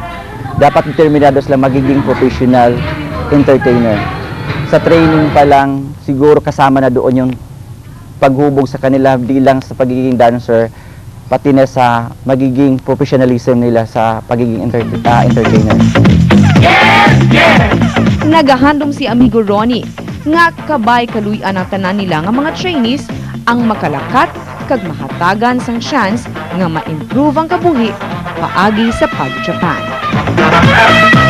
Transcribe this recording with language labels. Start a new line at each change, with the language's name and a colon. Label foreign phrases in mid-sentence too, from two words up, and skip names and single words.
Filipino: Dapat determinado sila magiging
English: professional entertainer.
Filipino: Sa training pa lang, siguro kasama na doon yung paghubog sa kanila, di lang sa pagiging dancer, pati na sa magiging professionalism nila sa pagiging entertainer.
Hiligaynon: Nagahandom si Amigo Ronnie nga kabay kaluyan ang tanan nila nga mga trainees ang makalakat kag mahatagan sang chance nga ma-improve ang kabuhi paagi sa pag-Japan.